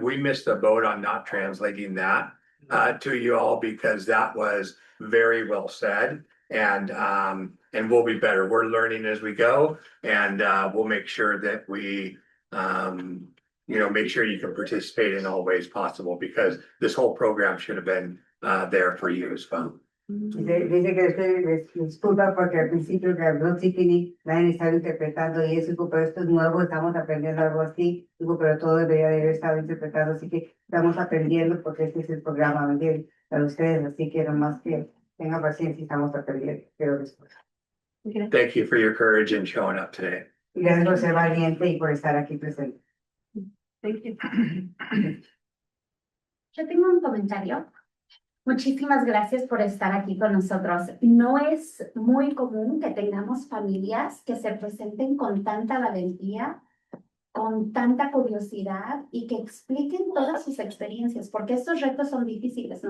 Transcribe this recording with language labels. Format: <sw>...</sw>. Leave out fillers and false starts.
<en>We missed the boat on not translating that to you all because that was very well said, and we'll be better. We're learning as we go, and we'll make sure that we make sure you can participate in all ways possible because this whole program should have been there for you as well.</en> <es>Dice que les disculpa porque al principio que habló Tiffany, nadie estaba interpretando y eso, dijo, pero esto es nuevo, estamos aprendiendo algo así, digo, pero todo debería de haber estado interpretado, así que estamos aprendiendo porque este es el programa, ¿me entienden? Para ustedes, así que nomás que tengan paciencia, estamos aprendiendo, pero después.</es> <en>Thank you for your courage and showing up today.</en> <es>Y gracias por ser valiente y por estar aquí presente.</es> <en>Thank you.</en> <es>Yo tengo un comentario. Muchísimas gracias por estar aquí con nosotros. No es muy común que tengamos familias que se presenten con tanta valentía, con tanta curiosidad y que expliquen todas sus experiencias, porque estos retos son difíciles.</es>